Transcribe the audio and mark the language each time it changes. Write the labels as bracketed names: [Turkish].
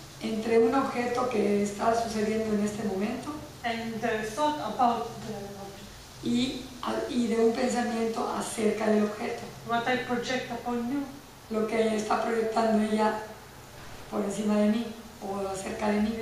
[Spanish] entre un objeto que está sucediendo en este momento [English] and the thought about the object. [Spanish] y de un pensamiento acerca del objeto. [English] What I project upon you. [Spanish] Lo que está proyectando ella por encima de mí o acerca de mí